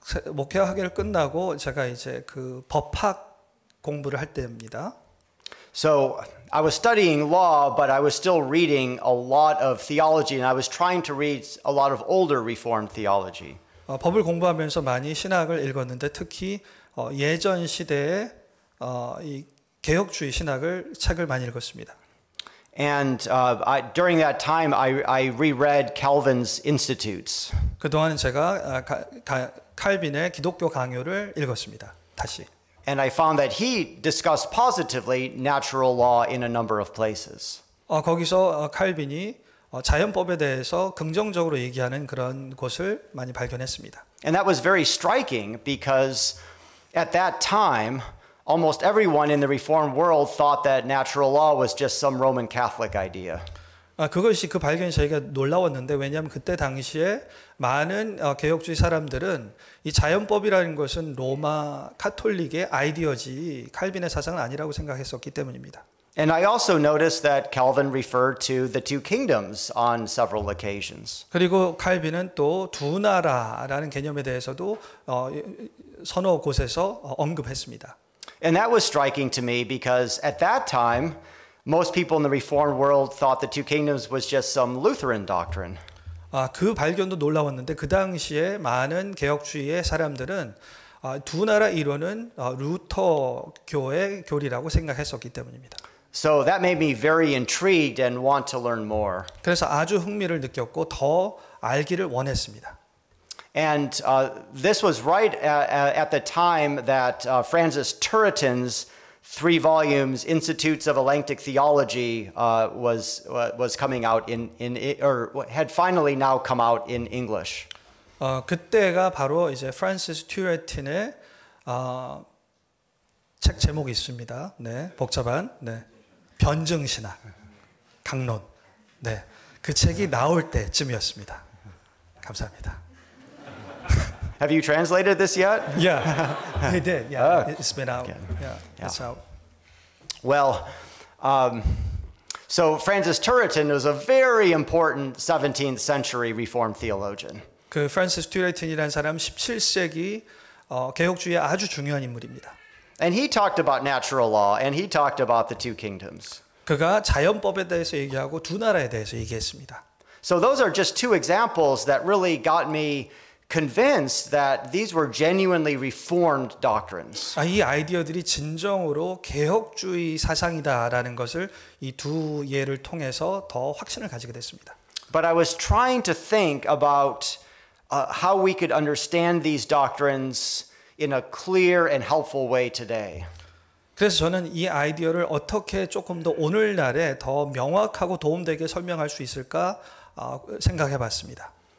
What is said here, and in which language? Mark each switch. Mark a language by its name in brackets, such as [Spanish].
[Korean] 목회학위를 끝나고 제가 이제 그 법학 공부를 할 때입니다. [English] So I was studying law, but I was still reading a lot of theology, and I was trying to read a lot of older Reformed theology. [Korean] 법을 공부하면서 많이 신학을 읽었는데 특히 예전 시대의 이 개혁주의 신학을 책을 많이 읽었습니다. [English] And during that time, I reread Calvin's Institutes. [Korean] 그동안 제가 칼빈의 기독교 강요를 읽었습니다. 다시. [English] And I found that he discussed positively natural law in a number of places. [Korean] 거기서 칼빈이 자연법에 대해서 긍정적으로 얘기하는 그런 곳을 많이 발견했습니다. [English] And that was very striking because at that time, almost everyone in the Reformed world thought that natural law was just some Roman Catholic idea. [Korean] 그것이 그 발견이 저희가 놀라웠는데 왜냐하면 그때 당시에 많은 개혁주의 사람들은 이 자연법이라는 것은 로마 카톨릭의 아이디어지 칼빈의 사상은 아니라고 생각했었기 때문입니다. [English] And I also noticed that Calvin referred to the two kingdoms on several occasions. [Korean] 그리고 칼빈은 또 두 나라라는 개념에 대해서도 서너 곳에서 언급했습니다. [English] And that was striking to me because at that time, most people in the Reformed world thought the two kingdoms was just some Lutheran doctrine. [Korean] 그 발견도 놀라웠는데 그 당시에 많은 개혁주의의 사람들은 두 나라 이론은 루터교의 교리라고 생각했었기 때문입니다. [English] So that made me very intrigued and want to learn more. [Korean] 그래서 아주 흥미를 느꼈고 더 알기를 원했습니다. [English] And this was right at the time that Francis Turretin's 3 volumes Institutes of Elenctic Theology was coming out or had finally now come out in English. [Korean] 그때가 바로 이제 프란시스 튜레틴의 책 제목이 있습니다. 네, 복잡한 변증신학 강론. 네, 그 책이 나올 때쯤이었습니다. 감사합니다. [English] Have you translated this yet? Yeah, he did. Yeah, it's been out. Yeah, it's out. Well, so Francis Turretin was a very important 17th century Reformed theologian. [Korean] 그 프란시스 튜레틴이라는 사람 17세기 개혁주의의 아주 중요한 인물입니다. [English] And he talked about natural law and he talked about the two kingdoms. [Korean] 그가 자연법에 대해서 얘기하고 두 나라에 대해서 얘기했습니다. [English] So those are just two examples that really got me convinced that these were genuinely reformed doctrines. [Korean] 이 아이디어들이 진정으로 개혁주의 사상이다라는 것을 이 두 예를 통해서 더 확신을 가지게 됐습니다. [English] But I was trying to think about how we could understand these doctrines in a clear and helpful way today. [Korean] 그래서 저는 이 아이디어를 어떻게 조금 더 오늘날에 더 명확하고 도움되게 설명할 수 있을까 생각해 봤습니다.